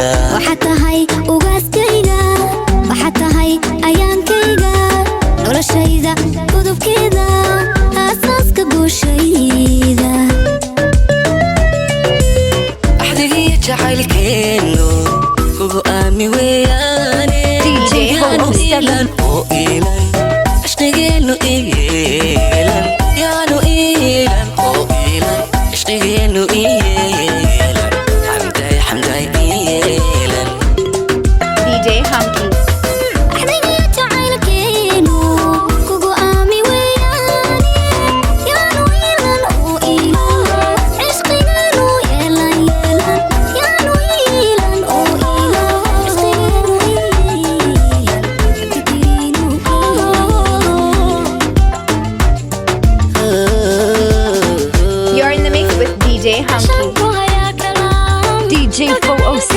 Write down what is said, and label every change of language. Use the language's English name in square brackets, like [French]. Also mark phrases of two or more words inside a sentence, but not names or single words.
[Somali] waxaad tahay ugaaskayga waxaad tahay ayaankayga noloshayda gudubkeeda aasaaska guushayda axdigiyo jacaylkeenu kugu aami weeyaane DJ 407 oo iilan ashqigeenu iyeelan yaanu iilan oo iilan ashqigeenu iyeelan xamday iyeelan DJ Hunky. axdigiyo jacaylkeenu kugu aami weeyaane yaanu iilan oo iilan cishqigeenu yeelan yaanu iilan oo iilan cishqigeenu [English] You're in the mix with DJ Hunky. [Somali] DJ 407